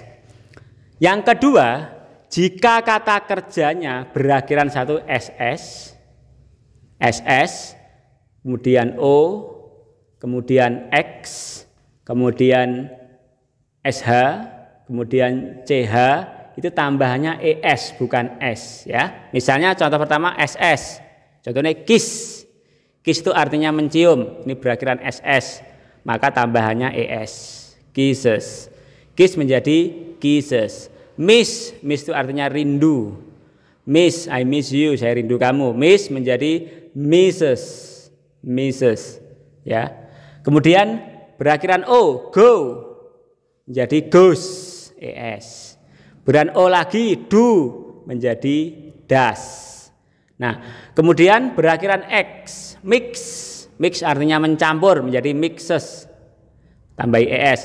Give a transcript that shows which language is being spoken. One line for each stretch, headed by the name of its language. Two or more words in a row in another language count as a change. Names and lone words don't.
Indonesian: Yang kedua, jika kata kerjanya berakhiran satu ss, kemudian o, kemudian x, kemudian sh, kemudian ch, itu tambahannya es bukan s ya. Misalnya contoh pertama ss. Contohnya kiss. Kiss itu artinya mencium. Ini berakhiran ss, maka tambahannya es. Kisses. Kiss menjadi kisses. Miss itu artinya rindu. Miss,
English: I miss you,
Indonesian: saya rindu kamu. Miss menjadi misses. Ya. Kemudian berakhiran o, go menjadi goes, es. Berakhiran o lagi, do menjadi does. Nah, kemudian berakhiran x, mix artinya mencampur menjadi mixes, tambahi es.